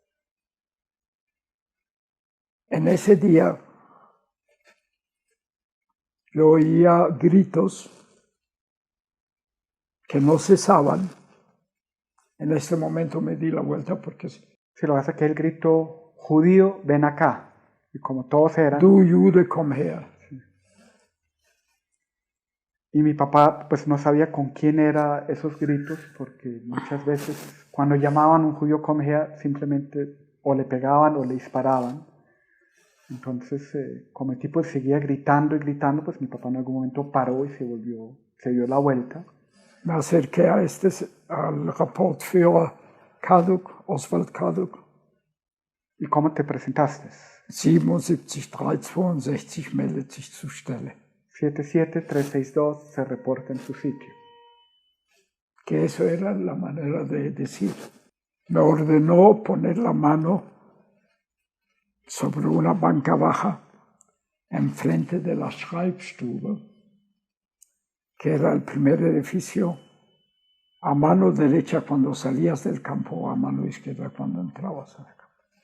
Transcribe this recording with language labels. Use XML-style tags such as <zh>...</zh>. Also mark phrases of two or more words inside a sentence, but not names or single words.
<es>En ese día yo oía gritos que no cesaban. En este momento me di la vuelta porque... Si lo hace que el grito judío, ven acá. Y como todos eran...</es> <de>Du Jude, komm her.</de> <es>Y mi papá pues no sabía con quién eran esos gritos, porque muchas veces cuando llamaban a un judío</es> <de>komm her,</de> <es>simplemente o le pegaban o le disparaban. Entonces, como el tipo seguía gritando y gritando, pues mi papá en algún momento paró y se dio la vuelta. Me acerqué al Rapportführer Kaduk, Oswald Kaduk. ¿Y cómo te presentaste?</es> <de>77362 meldet sich zur Stelle.</de> <es>77362 se reporta en su sitio. Que eso era la manera de decir. Me ordenó poner la mano sobre una banca baja enfrente de la Schreibstube, que era el primer edificio, a mano derecha cuando salías del campo o a mano izquierda cuando entrabas al campo.</es>